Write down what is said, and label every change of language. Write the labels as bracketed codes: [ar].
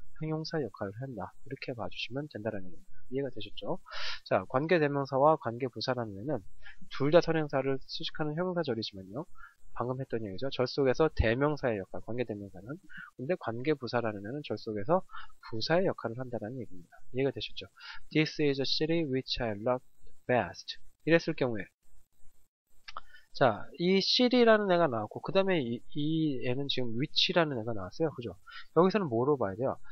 [ko] 형용사 역할을 한다. 이렇게 봐주시면 된다는 얘기입니다. 이해가 되셨죠? 자, 관계대명사와 관계부사라는 애는 둘 다 선행사를 수식하는 형용사절이지만요. 방금 했던 얘기죠. 절 속에서 대명사의 역할, 관계대명사는. 근데 관계부사라는 애는 절 속에서 부사의 역할을 한다는 얘기입니다. 이해가 되셨죠? [en] This is a city which I love best. [ko] 이랬을 경우에 자, 이 city라는 애가 나왔고 그 다음에 이 애는 지금 which라는 애가 나왔어요. 그죠? 여기서는 뭐로 봐야 돼요?